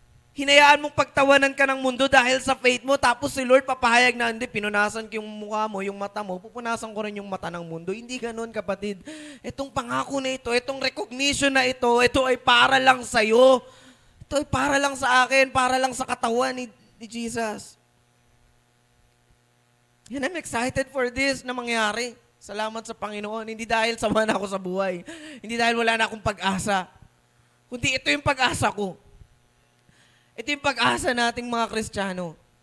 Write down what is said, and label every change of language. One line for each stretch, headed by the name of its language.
Filipino: Hinayaan mong pagtawanan ka ng mundo dahil sa faith mo, tapos si Lord papahayag na, hindi, pinunasan ko yung mukha mo, yung mata mo, pupunasan ko rin yung mata ng mundo. Hindi ganun, kapatid. Itong pangako na ito, itong recognition na ito ay para lang sa iyo. Ito ay para lang sa akin, para lang sa katawan ni Jesus. Yan,
English: I'm excited for this
Filipino: na mangyari. Salamat sa Panginoon. Hindi dahil sama na ako sa buhay. Hindi dahil wala na akong pag-asa. Kundi ito yung pag-asa ko. Ito yung pag-asa nating mga Kristiyano.